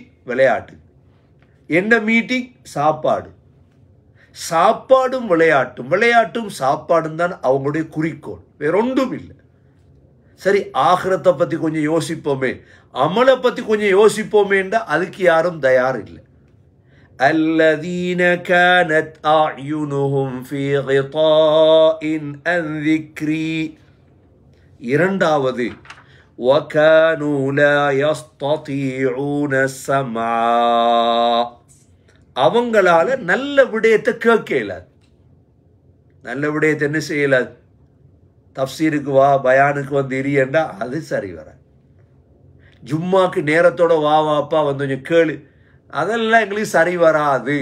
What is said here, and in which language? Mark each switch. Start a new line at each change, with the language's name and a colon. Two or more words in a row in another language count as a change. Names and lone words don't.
Tamil: விளையாட்டு. என்ன மீட்டிங்? சாப்பாடு. சாப்பாடும் விளையாட்டும், விளையாட்டும் சாப்பாடும் தான் அவங்களுடைய குறிக்கோள், வேற ஒன்றும் இல்லை. சரி, ஆகிரத்தை பற்றி கொஞ்சம் யோசிப்போமே, அமலை பற்றி கொஞ்சம் யோசிப்போமேன்றா அதுக்கு யாரும் தயார் இல்லை.
Arabic: الذين كانت أعينهم في غطاء عن ذكري. இரண்டாவது وكانوا لا يستطيعون السمع.
Tamil: அவங்களால நல்ல விடயத்தை கேட்க இயலாது. நல்ல விடயத்தை என்ன செய்யலாது? தஃப்சீருக்கு வா, பயானுக்கு வந்து இரியண்டா அது சரி வர. ஜும்மாக்கு நேரத்தோட வா வாப்பா வந்து கொஞ்சம் கேளு, அதெல்லாம் எங்களுக்கு சரி வராது.